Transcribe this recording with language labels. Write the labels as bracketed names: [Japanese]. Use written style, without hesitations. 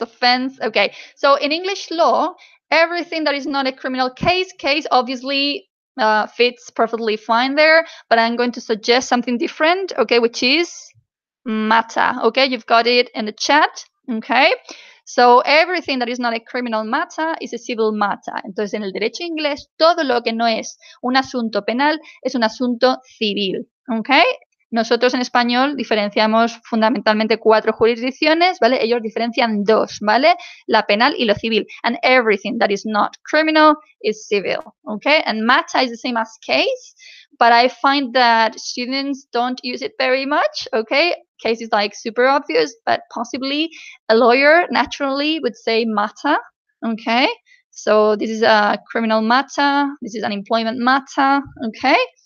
[English] Okay, so in English law, everything that is not a criminal case obviously fits perfectly fine there, but I'm going to suggest something different, okay, which is matter. Okay, you've got it in the chat. Okay, So everything that is not a criminal matter is a civil matter. [Spanish] Entonces, en el derecho inglés, todo lo que no es un asunto penal es un asunto civil. ¿Ok? Nosotros en español diferenciamos fundamentalmente 4 jurisdicciones, ¿vale? Ellos diferencian 2, ¿vale? La penal y lo civil. [English] And everything that is not criminal is civil, ¿ok? And matter is the same as case, but I find that students don't use it very much, ¿ok? Case is like super obvious, but possibly a lawyer naturally would say matter, ¿ok? So this is a criminal matter, this is an employment matter, ¿ok?